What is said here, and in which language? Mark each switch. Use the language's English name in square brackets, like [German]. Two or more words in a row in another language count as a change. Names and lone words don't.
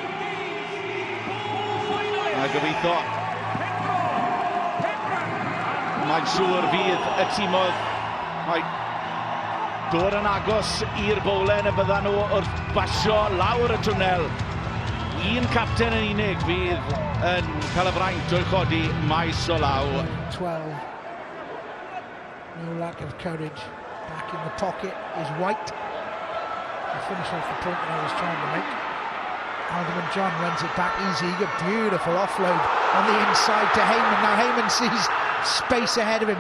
[Welsh] A gobeithio mae'n siŵr fydd y tîmodd mae dod yn agos i'r bowlen y byddan nhw wrth basio lawr y twnnel. Un capten yn unig fydd yn cael y fraint o'i chodi maes o law. [English] 12. No lack of courage. Back in the pocket is White. To finish off the point that I was trying to make. Alderman John runs it back easy. A beautiful offload on the inside to Heyman. Now Heyman sees space ahead of him.